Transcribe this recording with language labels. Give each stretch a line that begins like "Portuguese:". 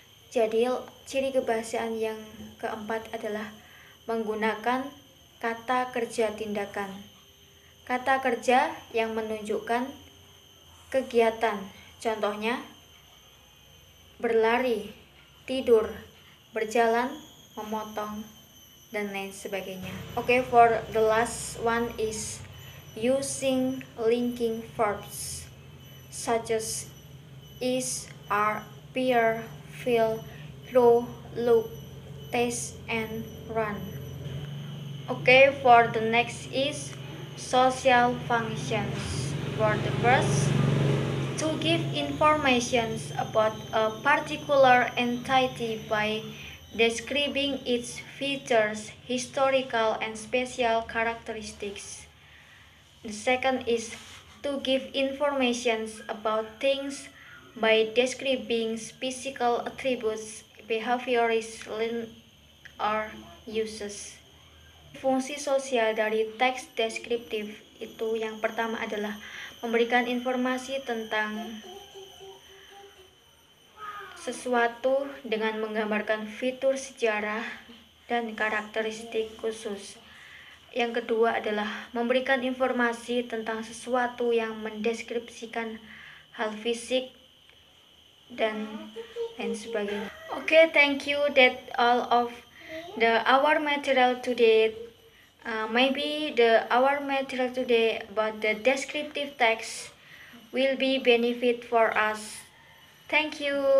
Indonesian: Jadi, ciri kebahasaan yang keempat adalah menggunakan kata kerja tindakan. Kata kerja yang menunjukkan kegiatan. Contohnya, berlari, tidur, berjalan, memotong, dan lain sebagainya.
English: Okay, for the last one is using linking verbs such as is, are, appear, feel, grow, look, taste, and run. Okay, for the next is social functions. For the first, to give information about a particular entity by describing its features, historical and special characteristics. The second is to give information about things by describing physical attributes, behaviors, or uses.
Indonesian: Fungsi sosial dari teks deskriptif itu yang pertama adalah memberikan informasi tentang sesuatu dengan menggambarkan fitur sejarah dan karakteristik khusus. Yang kedua adalah memberikan informasi tentang sesuatu yang mendeskripsikan hal fisik dan lain sebagainya.
English: Okay, thank you. That all of our material today. Maybe our material today about the descriptive text will be benefit for us. Thank you.